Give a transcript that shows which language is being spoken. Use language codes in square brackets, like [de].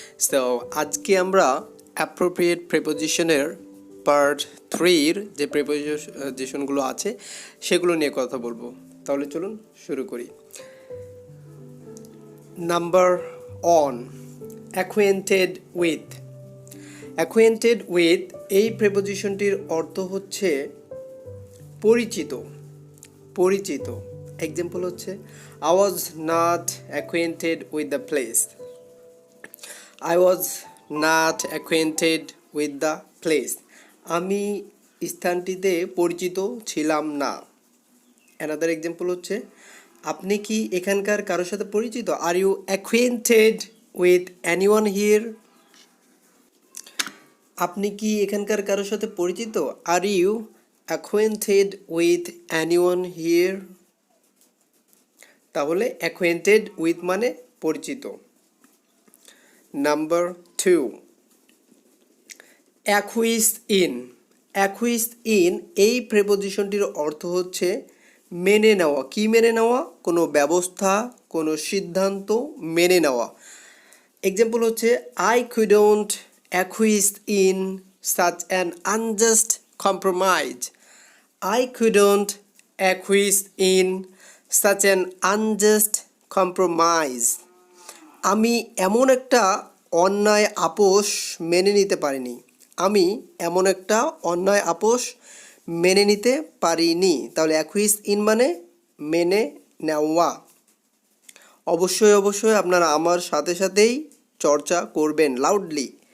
[bn] তো আজকে আমরা অ্যাপ্রোপ্রিয়েট প্রিপোজিশনের পার্ট 3-র যে প্রিপোজিশনগুলো আছে সেগুলো নিয়ে কথা বলবো। তাহলে চলুন শুরু করি। Number 1, acquainted with. Acquainted with এই প্রিপোজিশনটির অর্থ হচ্ছে পরিচিত। পরিচিত। [en] Example হচ্ছে I was not acquainted with the place. I was not acquainted with the place. [bn] আমি স্থানটিতে পরিচিত ছিলাম না। অ্যানাদার এক্সাম্পল হচ্ছে আপনি কি এখানকার কারোর সাথে পরিচিত? [en] Are you acquainted with anyone here? [bn] আপনি কি এখানকার কারোর সাথে পরিচিত? [en] Are you acquainted with anyone here? [bn] তাহলে অ্যাকোয়েন্টেড উইথ মানে পরিচিত। Number 2, অ্যাকুইজ in. অ্যাকুইজ ইন এই প্রিপোজিশনটির অর্থ হচ্ছে মেনে নেওয়া। কি মেনে নেওয়া? কোনো ব্যবস্থা, কোনো সিদ্ধান্ত মেনে নেওয়া। [en] Example হচ্ছে I couldn't acquiesce in such an unjust compromise. I couldn't acquiesce in such an unjust compromise. [bn] আমি এমন একটা অন্যায় আপোষ মেনে নিতে পারিনি। আমি এমন একটা অন্যায় আপোষ মেনে নিতে পারিনি। তাহলে অ্যাকুইজ ইন মানে মেনে নেওয়া। অবশ্যই আপনারা আমার সাথে সাথেই চর্চা করবেন লাউডলি।